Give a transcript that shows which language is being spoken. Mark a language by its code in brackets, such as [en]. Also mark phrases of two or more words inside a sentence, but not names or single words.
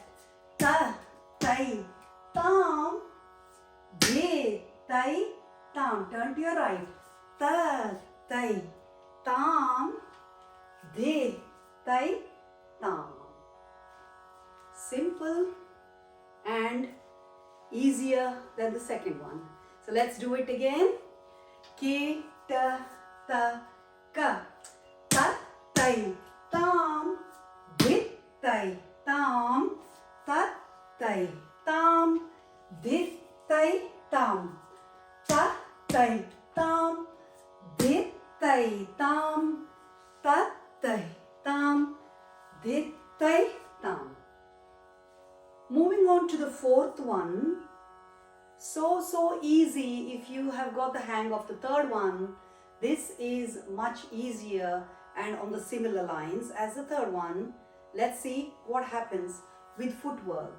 [en] Ta Tai Taam Tai Taam. Turn to your right. Ta Tai Taam Tai Taam. Simple and easier than the second one. So let's do it again. Ki ta ta ka ta tai taam Tai Taam Ta Tai Taam Tai Taam Ta Tai Taam Tai Taam Ta Tai Taam Tai Taam. Moving on to the fourth one. So easy if you have got the hang of the third one. This is much easier and on the similar lines as the third one. Let's see what happens with footwork.